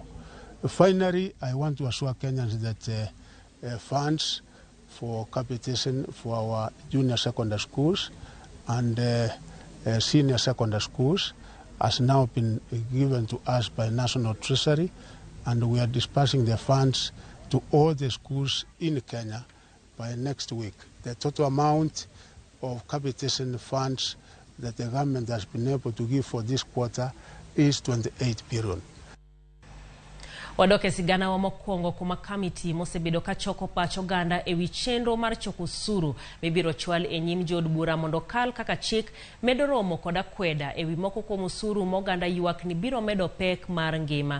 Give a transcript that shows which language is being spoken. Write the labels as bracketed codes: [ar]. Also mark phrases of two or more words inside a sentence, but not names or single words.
[en] Finally, I want to assure Kenyans that funds for capitation for our junior secondary schools and senior secondary schools has now been given to us by National Treasury, and we are dispersing the funds to all the schools in Kenya by next week. The total amount of capitation funds that the government has been able to give for this quarter is 28 billion. [luo] Wadoke sigana wa mokwongo kuma kamiti mosebedo kachoko pach oganda ewi chenro mar choko osuru mibiro chwal e nyim jod bura mondo kal kaka chik medo romo kod akweda ewi moko kuom osuru moganda ywak ni biro medo pek mar ngima.